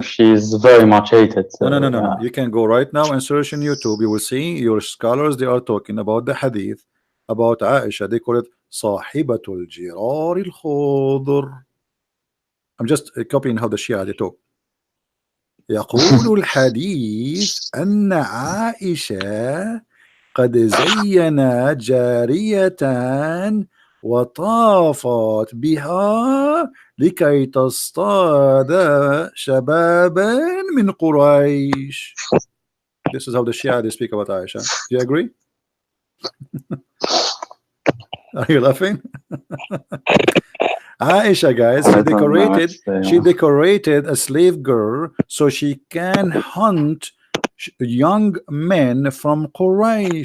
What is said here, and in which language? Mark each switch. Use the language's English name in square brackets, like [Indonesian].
[English] she's very much hated. No. You can go right now and search on YouTube. You will see your scholars. They are talking about the hadith about Aisha. They call it Sahibatul Jirar al-Khadr. I'm just copying how the Shia they talk. [Arabic] يقول الحديث أن عائشة قد زينت جارية وطافت بها لكي تصطاد شبابا من قريش. [English] This is how the Shia they speak about Aisha. Do you agree? Are you laughing? Aisha, guys, I don't know actually. she decorated a slave girl so she can hunt young men from Quraysh.